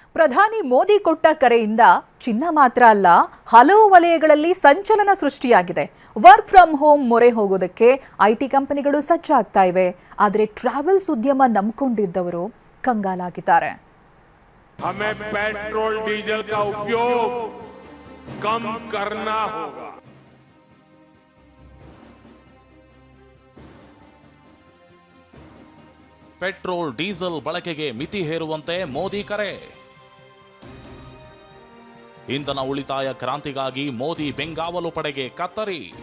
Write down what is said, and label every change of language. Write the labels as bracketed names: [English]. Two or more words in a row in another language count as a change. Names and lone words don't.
[Kannada] ಪ್ರಧಾನಿ ಮೋದಿ ಕೊಟ್ಟ ಕರೆಯಿಂದ ಚಿನ್ನ ಮಾತ್ರ ಅಲ್ಲ, ಹಲವು ವಲಯಗಳಲ್ಲಿ ಸಂಚಲನ ಸೃಷ್ಟಿಯಾಗಿದೆ. [English] work from home [Kannada] ಮೊರೆ ಹೋಗೋದಕ್ಕೆ ಐಟಿ ಕಂಪನಿಗಳು ಸಜ್ಜಾಗ್ತಾ ಇವೆ. ಆದರೆ ಟ್ರಾವೆಲ್ಸ್ ಉದ್ಯಮ ನಂಬಿಕೊಂಡಿದ್ದವರು ಕಂಗಾಲಾಗಿದ್ದಾರೆ. [Hindi] हमें पेट्रोल डीजल का उपयोग कम करना होगा. [Kannada] ಪೆಟ್ರೋಲ್ ಡೀಸೆಲ್ ಬಳಕೆಗೆ ಮಿತಿ ಹೇರುವಂತೆ ಮೋದಿ ಕರೆ. ಇಂಧನ ಉಳಿತಾಯ ಕ್ರಾಂತಿಗಾಗಿ ಮೋದಿ ಬೆಂಗಾವಲು ಪಡೆಗೆ ಕತ್ತರಿ.